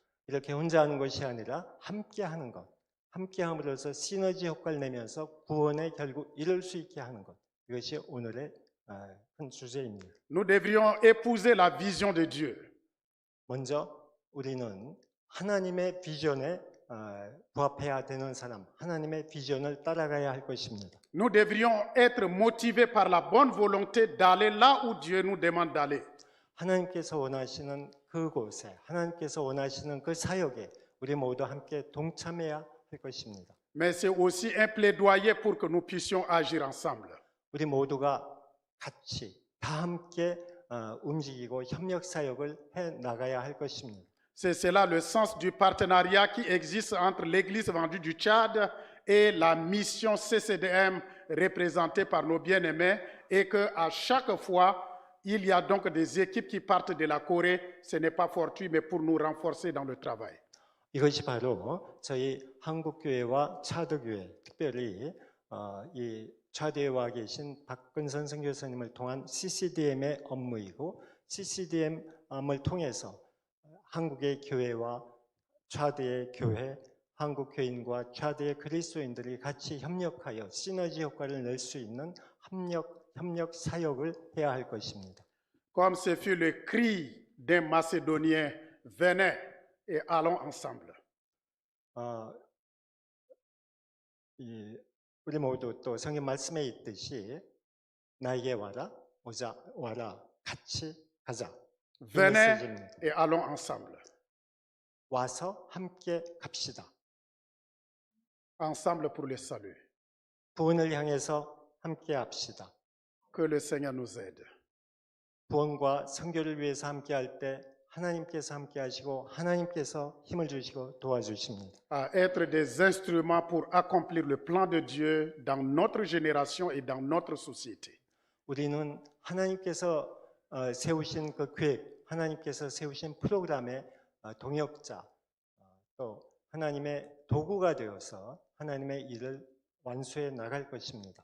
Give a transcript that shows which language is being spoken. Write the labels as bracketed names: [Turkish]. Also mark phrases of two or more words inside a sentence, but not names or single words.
[Korean] 이렇게 혼자 하는 것이 아니라 함께 하는 것. 함께 함으로써 시너지 효과를 내면서 구원에 결국 이룰 수 있게 하는 것. 이것이 오늘의 큰 주제입니다. [French] Nous devrions épouser la vision de Dieu. [Korean] 먼저 우리는 하나님의 비전에 부합해야 되는 사람, 하나님의 비전을 따라가야 할 것입니다. [French] Nous devrions être motivés par la bonne volonté d'aller là où Dieu nous demande d'aller. [Korean] 하나님께서 원하시는 그곳에, 하나님께서 원하시는 그 사역에 우리 모두 함께 동참해야 할 것입니다. [French] Mais c'est aussi un plaidoyer pour que nous puissions agir ensemble. [Korean] 우리 모두가 같이 다 함께 움직이고 협력 사역을 해 나가야 할 것입니다. [French] C'est cela le sens du partenariat qui existe entre l'Église vendue du Tchad et la mission CCDM représentée par nos bien-aimés et qu'à chaque fois, il y a donc des équipes qui partent de la Corée. Ce n'est pas fortuit, mais pour nous renforcer dans le travail. [Korean] 이것이 바로 저희 한국교회와 차드교회, 특별히 이 차드에 와 계신 박근선 선교사님을 통한 CCDM의 업무이고 CCDM을 통해서 한국의 교회와 차드의 교회, 한국 교인과 차드의 그리스도인들이 같이 협력하여 시너지 효과를 낼 수 있는 협력 사역을 해야 할 것입니다. [French] Comme ce fut le cri d'un Macédonien, venez et allons ensemble. [Korean] 우리 모두 또 성경 말씀에 있듯이 나에게 와라, 와라, 같이 가자. [French] Venez et allons ensemble. [Korean] 와서 함께 갑시다. [French] Ensemble pour le salut. [Korean] 구원을 향해서 함께 합시다. [French] Que le Seigneur nous aide. [Korean] 구원과 선교를 위해서 함께 할 때 하나님께서 함께 하시고 하나님께서 힘을 주시고 도와주십니다. [French] À être des instruments pour accomplir le plan de Dieu dans notre génération et dans notre société. [Korean] 우리는 하나님께서 세우신 그 계획, 하나님께서 세우신 프로그램의 동역자, 또 하나님의 도구가 되어서 하나님의 일을 완수해 나갈 것입니다.